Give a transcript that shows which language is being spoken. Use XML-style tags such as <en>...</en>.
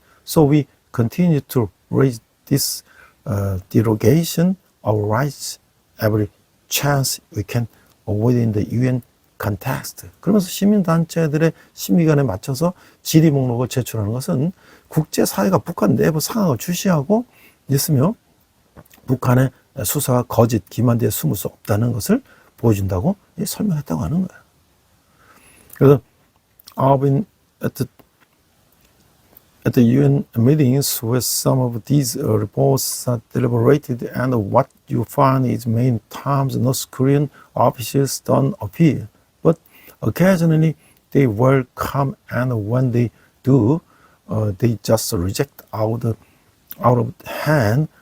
<en>So we continue to raise this derogation of rights every chance we can within the UN context.</en> <ko>그러면서 시민단체들의 심의관에 맞춰서 질의 목록을 제출하는 것은 국제사회가 북한 내부 상황을 주시하고 있으며 북한의 수사가 거짓, 기만대에 숨을 수 없다는 것을 보여준다고 설명했다고 하는 거예요. 그래서</ko> <en>at the UN meetings where some of these reports are deliberated and what you find is many times North Korean officials don't appear, but occasionally they will come, and when they do, they just reject out of hand.</en>